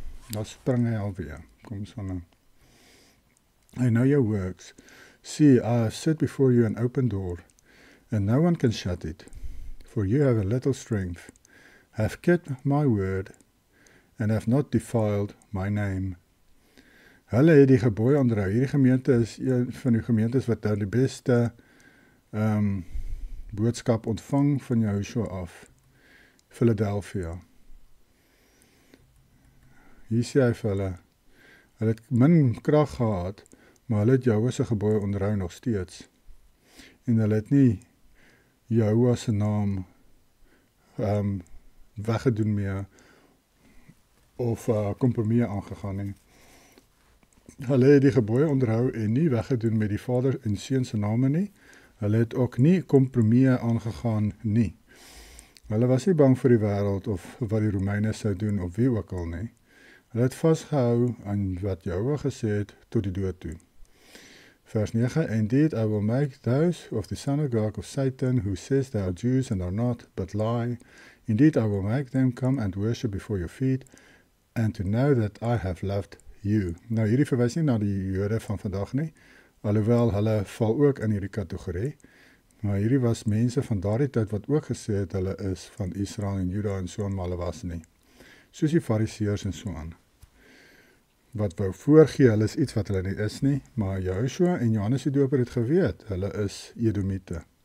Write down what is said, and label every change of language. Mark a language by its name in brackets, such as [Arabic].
[Afrikaans] Dan spring hy alweer. Kom ons van nou. [English] I know your works. See, I have set before you an open door, and no one can shut it. For you have a little strength, have kept my word, and have not defiled my name. [Afrikaans] Hulle het die gebooie onderhou. Hierdie gemeente is een van die gemeentes wat daar die beste boodskap ontvang van Joshua af. Philadelphia. Hier sê hy vir hulle het min krag gehad, maar hulle het Joshua se gebooie onderhou nog steeds. En hulle het nie Joshua se naam weggedoen meer, of kompromie aangegaan nie. Hulle het die gebooie onderhou en nie weggedoen met die Vader en Seun se name nie. Hulle het ook nie kompromie aangegaan nie. Hulle was nie bang vir die wêreld of wat die Romeine sou doen of wie ook al nie. Hulle het vasgehou aan wat Joshua gesê het tot die dood toe. [English] Vers 9, indeed I will make those of the synagogue of Satan who says they are Jews and are not, but lie. Indeed I will make them come and worship before your feet, and to know that I have loved you. [Afrikaans] Nou hierdie verwys nie na die Jode van vandag nie, alhoewel hulle val ook in hierdie kategorie, maar hierdie was mense van daardie tyd wat ook gesê het hulle is van Israel en Juda en so aan, maar hulle was nie. Soos die Fariseërs en so aan. Wat wou voorgee, hulle is iets wat hulle nie is nie, maar Joshua en Johannes die Doper het geweet, hulle is Edomite.